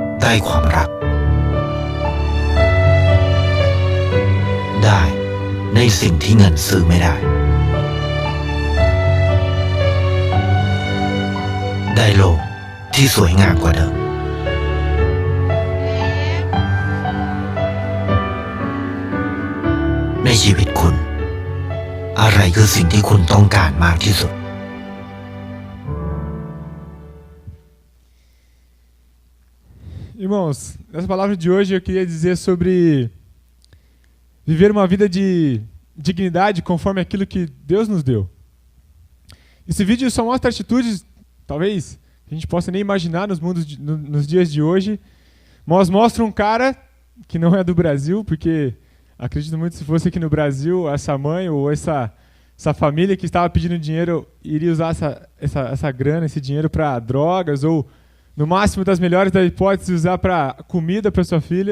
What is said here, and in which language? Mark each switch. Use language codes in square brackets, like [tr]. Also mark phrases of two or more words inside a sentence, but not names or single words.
[th] ได้ความรักได้ในสิ่งที่เงินซื้อไม่ได้ได้โลกที่สวยงามกว่าเดิมในชีวิตคุณอะไรคือสิ่งที่คุณต้องการมากที่สุด [pt] Irmãos, nessa palavra de hoje eu queria dizer sobre viver uma vida de dignidade conforme aquilo que Deus nos deu. Esse vídeo só mostra atitudes, talvez, que a gente possa nem imaginar nos dias de hoje, mas mostra um cara que não é do Brasil, porque acredito muito que se fosse aqui no Brasil, essa mãe ou essa família que estava pedindo dinheiro iria usar essa grana, esse dinheiro para drogas ou no máximo das melhores das hipóteses, usar para comida para sua filha.